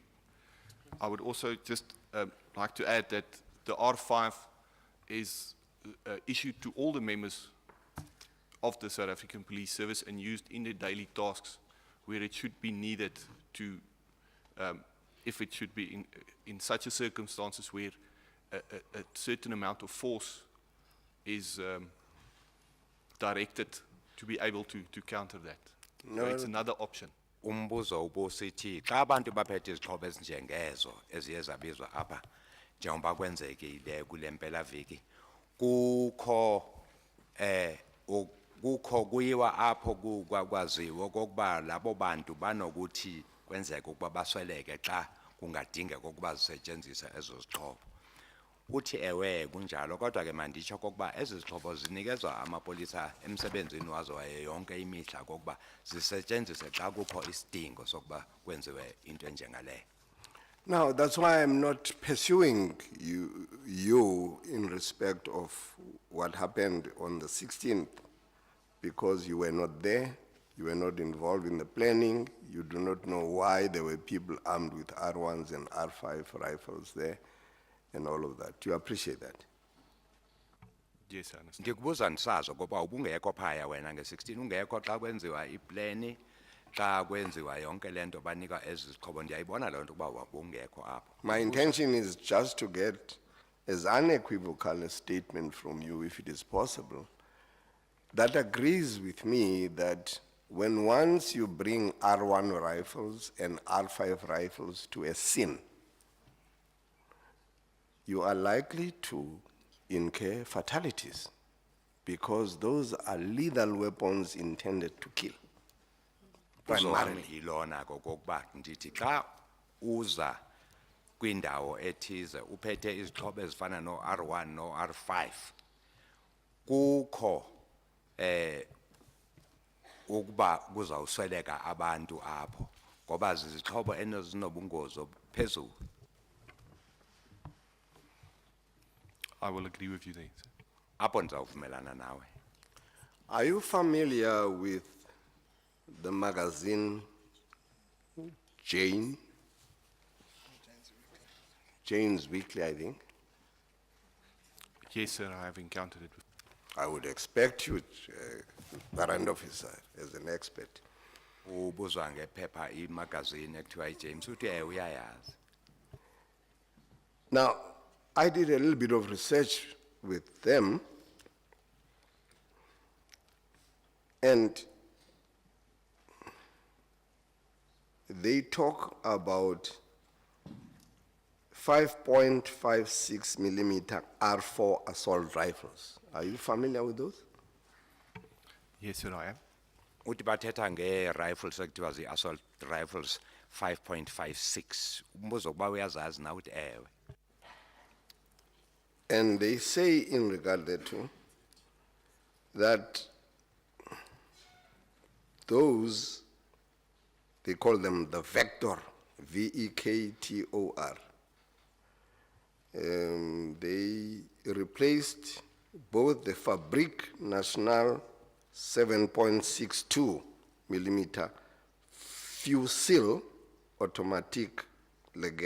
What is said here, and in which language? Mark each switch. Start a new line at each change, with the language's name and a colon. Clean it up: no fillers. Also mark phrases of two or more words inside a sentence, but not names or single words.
English: I would also just like to add that the R5 is issued to all the members of the South African Police Service and used in their daily tasks where it should be needed to, if it should be in such a circumstances where a certain amount of force is directed to be able to counter that. No, So it's another option.
Xhosa: Umbuzo ubusithi xa abantu baphethe izixhobo ezinjengezo eziye zabizwa apha njengoba kwenzekile kule mpelaveki kukho kuyiwa apho kwaziwa okokuba labo bantu banokuthi kwenzeke ukuba basweleke xa kungadingeka ukuba zisetshenziswe ezo zixhobo. Uthi ewe kunjalo kodwa ke manditsho okokuba ezi zixhobo zinikezwa amapolisa emsebenzini wazo wayo yonke imihla okokuba zisetshenziswe xa kukho isidingo sokuba kwenziwe into enjengaleyo.
English: Now, that's why I'm not pursuing you in respect of what happened on the 16th, because you were not there, you were not involved in the planning, you do not know why there were people armed with R1s and R5 rifles there, and all of that. You appreciate that? Yes, I understand.
Xhosa: Ndikubuza ndisazo ngoba ubungekho phaya wena nge-16 ungekho xa kwenziwa iplani xa kwenziwa yonke lento banika ezi zixhobo ndiyayibona loo nto ukuba wabungekho apho.
English: My intention is just to get as unequivocal a statement from you, if it is possible, that agrees with me that when once you bring R1 rifles and R5 rifles to a scene, you are likely to incur fatalities, because those are lethal weapons intended to kill. Primarily.
Xhosa: Ilona kokokuba ndithi xa uza kwindawo ethize uphethe izixhobo ezifana no R1 no R5 kukho ukuba kuzawusweleka abantu apho ngoba zizixhobo ezinobungozi obuphezulu.
English: I will agree with you there, sir.
Xhosa: Apho ndizawuvumelana nawe.
English: Are you familiar with the magazine Jane? Jane's Weekly, I think. Yes, sir, I have encountered it. I would expect you, warrant officer, as an expert,
Xhosa: Ubuzwa ngephepha imagazine ekuthiwa iJames uthi uyayazi.
English: Now, I did a little bit of research with them, and they talk about 5.56 millimeter R4 assault rifles. Are you familiar with those? Yes, sir, I am.
Xhosa: Uthi bathetha nge-rifles ekuthiwa zi-
English: assault rifles
Xhosa: 5.56. Umbuzo kuba uyazazi na uthi ewe.
English: And they say in regard thereto that those, they call them the Vector, V-E-K-T-O-R. They replaced both the Fabrique Nationale 7.62 millimeter fusil automatic Leger.